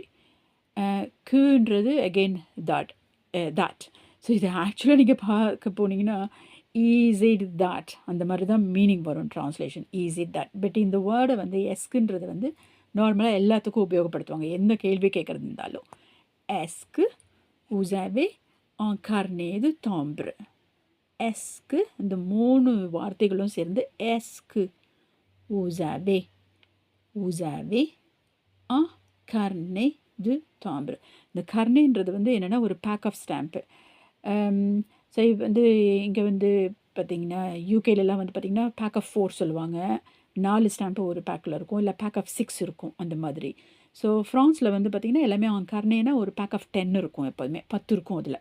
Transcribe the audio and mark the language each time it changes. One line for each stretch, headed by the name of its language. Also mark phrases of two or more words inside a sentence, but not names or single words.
Tamil: குன்றது அகெயின் that. ஸோ இது ஆக்சுவலாக நீங்கள் பார்க்க போனீங்கன்னா
English: is it that
Tamil: அந்த மாதிரி தான் மீனிங் வரும் ட்ரான்ஸ்லேஷன்,
English: is it that.
Tamil: பட் இந்த வேர்டை வந்து எஸ்க்குன்றது வந்து நார்மலாக எல்லாத்துக்கும் உபயோகப்படுத்துவாங்க எந்த கேள்வி கேட்குறது இருந்தாலும்.
French: est-ce que vous avez un carnet de timbre.
Tamil: எஸ்க்கு இந்த 3 வார்த்தைகளும் சேர்ந்து
French: est-ce que vous avez un carnet de timbre.
Tamil: இந்த கர்னேன்றது வந்து என்னென்னா ஒரு
English: pack of stamps.
Tamil: ஸோ வந்து இங்கே வந்து பார்த்திங்கன்னா யூகேலலாம் வந்து பார்த்திங்கன்னா
English: pack of 4
Tamil: சொல்லுவாங்க. 4 ஸ்டாம்ப்பு ஒரு பேக்கில் இருக்கும், இல்லை
English: pack of 6
Tamil: இருக்கும் அந்த மாதிரி. ஸோ ஃப்ரான்ஸில் வந்து பார்த்திங்கன்னா எல்லாமே அங்கார்னேனா ஒரு
English: pack of 10
Tamil: இருக்கும், எப்போதுமே 10 இருக்கும் அதில்.